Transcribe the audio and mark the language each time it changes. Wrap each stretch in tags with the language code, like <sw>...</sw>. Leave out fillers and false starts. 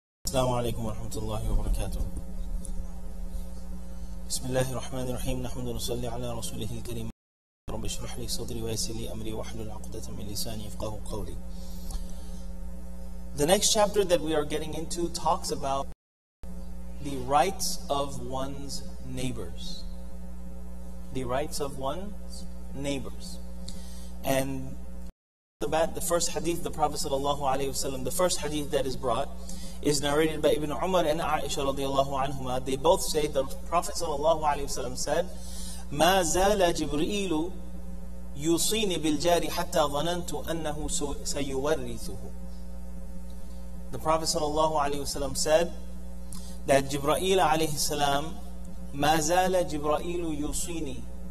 <ar>السلام عليكم ورحمة الله وبركاته. بسم الله الرحمن الرحيم. نحمد ونصلي على رسوله الكريم. رب اشرح لي صدري ويسر لي أمري واحلل عقدة من لساني يفقهوا قولي.</ar> <en>The next chapter that we are getting into talks about the rights of one's neighbors. The rights of one's neighbors. And the first hadith, the Prophet ﷺ, the first hadith that is brought is narrated by Ibn Umar and Aisha radiallahu anhuma. They both say the Prophet ﷺ said,</en> <ar>ما زال جبريل يوصيني بالجار حتى ظننت أنه سيورثه.</ar> <en>The Prophet ﷺ said that Jibreel alayhi salam,</en> <ar>ما زال جبريل يوصيني.</ar>